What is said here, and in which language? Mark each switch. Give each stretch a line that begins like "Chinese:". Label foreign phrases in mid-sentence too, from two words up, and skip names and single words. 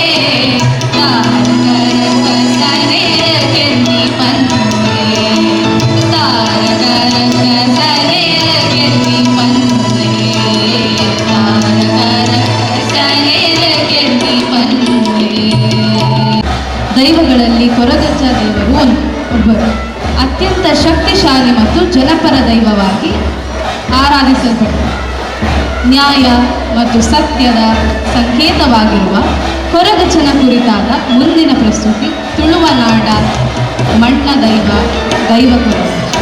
Tulu: ತಾರಕರಕ್ಕ ಸನೇರ ಕೆನ್ನಿ ಪಲ್ಲೆ ತಾರಕರಕ್ಕ ಸನೇರ ಕೆನ್ನಿ ಪಲ್ಲೆ ತಾರಕರಕ್ಕ ಸನೇರ ಕೆನ್ನಿ ಪಲ್ಲೆ.
Kannada: ದೈವಗಳಲ್ಲಿ ಕೊರಗಜ್ಜ ದೇವರು ಒಬ್ಬರು ಅತ್ಯಂತ ಶಕ್ತಿಶಾಲಿ ಮತ್ತು ಜನಪರ ದೈವವಾಗಿ ಆರಾಧಿಸಲ್ಪಟ್ಟರು. ನ್ಯಾಯ ಮತ್ತು ಸತ್ಯದ ಸಂಕೇತವಾಗಿರುವ ಕೊರಗಜ್ಜನ ಕುರಿತಾದ ಮುಂದಿನ ಪ್ರಸ್ತುತಿ ತುಳುವನಾಡ ಮಣ್ಣ ದೈವ ಕೊರಗಜ್ಜ.